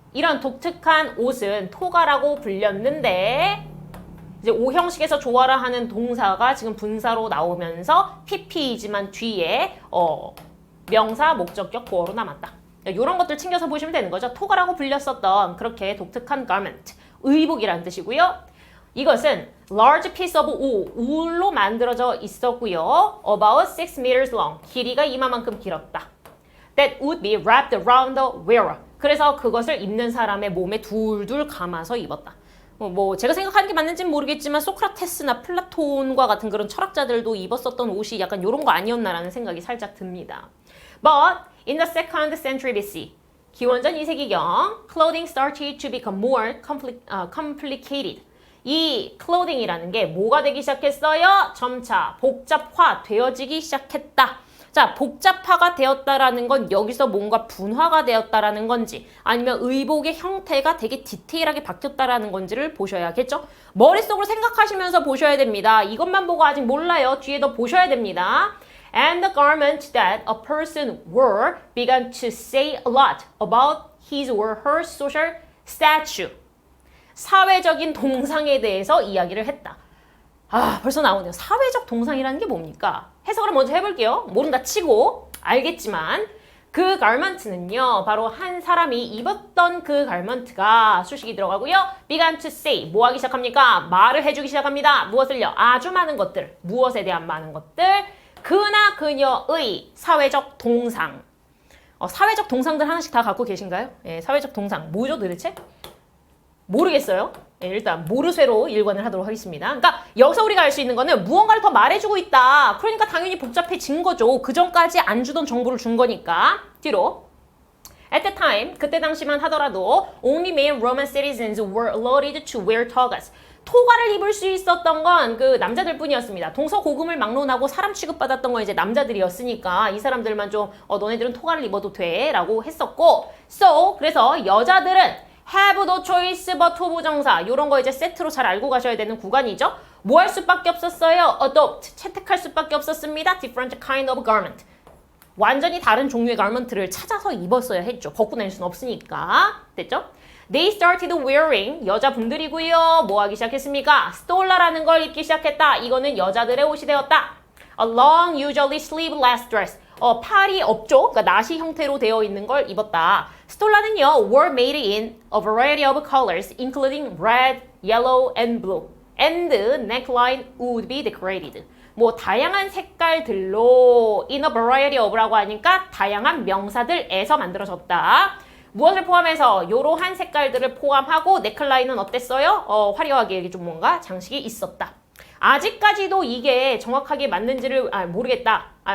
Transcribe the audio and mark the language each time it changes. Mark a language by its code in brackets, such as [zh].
[ko] 이런 독특한 옷은 토가라고 불렸는데 이제 O 형식에서 조화라 하는 동사가 지금 분사로 나오면서 PP이지만 뒤에 명사, 목적격, 보어로 남았다. 이런 것들 챙겨서 보시면 되는 거죠. 토가라고 불렸었던 그렇게 독특한 garment, 의복이라는 뜻이고요. 이것은 [en] large piece of wool로 [ko] 만들어져 있었고요. [en] About 6 meters long. [ko] 길이가 이마만큼 길었다. [en] That would be wrapped around the wearer. [ko] 그래서 그것을 입는 사람의 몸에 둘둘 감아서 입었다. 뭐 제가 생각하는 게 맞는지는 모르겠지만 소크라테스나 플라톤과 같은 그런 철학자들도 입었었던 옷이 약간 이런 거 아니었나라는 생각이 살짝 듭니다. [en] But in the second century BC, [ko] 기원전 2세기경, [en] clothing started to become more complicated. [ko] 이 clothing이라는 게 뭐가 되기 시작했어요? 점차 복잡화되어지기 시작했다. 자, 복잡화가 되었다라는 건 여기서 뭔가 분화가 되었다라는 건지 아니면 의복의 형태가 되게 디테일하게 바뀌었다라는 건지를 보셔야겠죠? 머릿속으로 생각하시면서 보셔야 됩니다. 이것만 보고 아직 몰라요. 뒤에 더 보셔야 됩니다. [en] And the garment that a person wore began to say a lot about his or her social stature. [ko] 사회적인 동상에 대해서 이야기를 했다. 벌써 나오네요. 사회적 동상이라는 게 뭡니까? 해석을 먼저 해볼게요. 모른다 치고 알겠지만 그 garment는요. 바로 한 사람이 입었던 그 garment가 수식이 들어가고요. [en] began to say, [ko] 뭐 하기 시작합니까? 말을 해주기 시작합니다. 무엇을요? 아주 많은 것들, 무엇에 대한 많은 것들, 그나 그녀의 사회적 동상. 사회적 동상들 하나씩 다 갖고 계신가요? 예, 사회적 동상. 뭐죠 도대체? 모르겠어요. 네, 일단 모르쇠로 일관을 하도록 하겠습니다. 그러니까 여기서 우리가 알 수 있는 거는 무언가를 더 말해주고 있다. 그러니까 당연히 복잡해진 거죠. 그 전까지 안 주던 정보를 준 거니까. 뒤로. [en] At the time, [ko] 그때 당시만 하더라도 [en] only male Roman citizens were allowed to wear togas. [ko] 토가를 입을 수 있었던 건 그 남자들 뿐이었습니다. 동서고금을 막론하고 사람 취급받았던 건 이제 남자들이었으니까 이 사람들만 좀 너네들은 토가를 입어도 돼 라고 했었고 그래서 여자들은 [en] have no choice but [ko] 부정사 이런 거 이제 세트로 잘 알고 가셔야 되는 구간이죠. 뭐 할 수밖에 없었어요? adopt 채택할 수밖에 없었습니다. [en] different kind of garment [ko] 완전히 다른 종류의 가먼트를 찾아서 입었어야 했죠. 벗고 다닐 수는 없으니까. 됐죠? [en] They started wearing, [ko] 여자분들이고요. 뭐 하기 시작했습니까? stola라는 걸 입기 시작했다. 이거는 여자들의 옷이 되었다. [en] A long, usually sleeveless dress. [ko] 팔이 없죠? 그러니까 나시 형태로 되어 있는 걸 입었다. [en] stola는요, were made in a variety of colors, including red, yellow, and blue. And the neckline would be decorated. [ko] 뭐 다양한 색깔들로 [en] in a variety of [ko] 라고 하니까 다양한 명사들에서 만들어졌다. 무엇을 포함해서 이러한 색깔들을 포함하고 넥라인은 어땠어요? 화려하게 좀 뭔가 장식이 있었다. 아직까지도 이게 정확하게 맞는지를 모르겠다.